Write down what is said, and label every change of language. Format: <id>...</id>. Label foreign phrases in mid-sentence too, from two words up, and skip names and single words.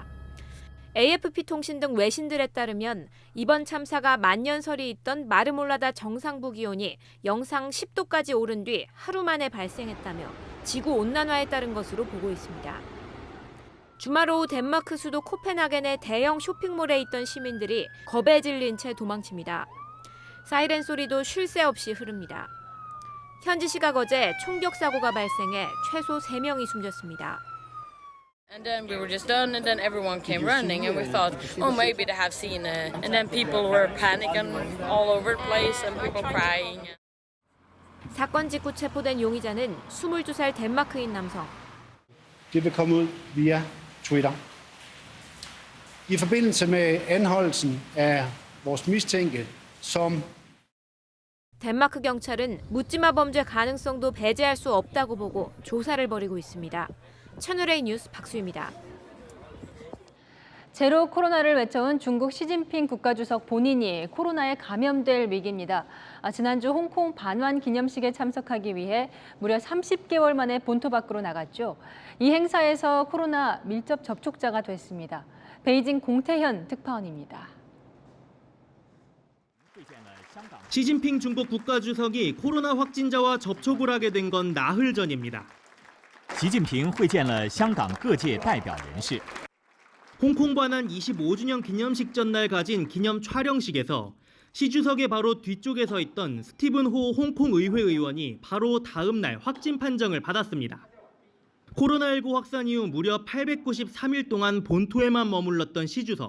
<ko>AFP 통신 등 외신들에 따르면 이번 참사가 만년설이 있던 마르몰라다 정상부 기온이 영상 10도까지 오른 뒤 하루 만에 발생했다며 지구온난화에 따른 것으로 보고 있습니다. 주말 오후 덴마크 수도 코펜하겐의 대형 쇼핑몰에 있던 시민들이 겁에 질린 채 도망칩니다. 사이렌 소리도 쉴 새 없이 흐릅니다. 현지 시각 어제 총격 사고가 발생해 최소 3명이 숨졌습니다.</ko> <en>And then we were just done, and then everyone came running, and we thought, oh, maybe they have seen it. And then people were panicking all over the place, and people crying.</en> <ko>사건 직후 체포된 용의자는 22살 덴마크인 남성.</ko> <da>Det vil komme ud via Twitter. I forbindelse med anholdelsen af vores mistænkte, som</da> <ko>덴마크 경찰은 묻지마 범죄 가능성도 배제할 수 없다고 보고 조사를 벌이고 있습니다. 채널A 뉴스 박수입니다. 제로 코로나를 외쳐온 중국 시진핑 국가주석 본인이 코로나에 감염될 위기입니다. 지난주 홍콩 반환 기념식에 참석하기 위해 무려 30개월 만에 본토 밖으로 나갔죠. 이 행사에서 코로나 밀접 접촉자가 됐습니다. 베이징 공태현 특파원입니다. 시진핑 중국 국가주석이 코로나 확진자와 접촉을 하게 된 건 나흘 전입니다.</ko> <zh>习近平会见了香港各界代表人士。</zh> <ko>홍콩 반환 25주년 기념식 전날 가진 기념 촬영식에서 시 주석의 바로 뒤쪽에 서 있던 스티븐 호 홍콩 의회 의원이 바로 다음 날 확진 판정을 받았습니다. 코로나19 확산 이후 무려 893일 동안 본토에만 머물렀던 시 주석.</ko>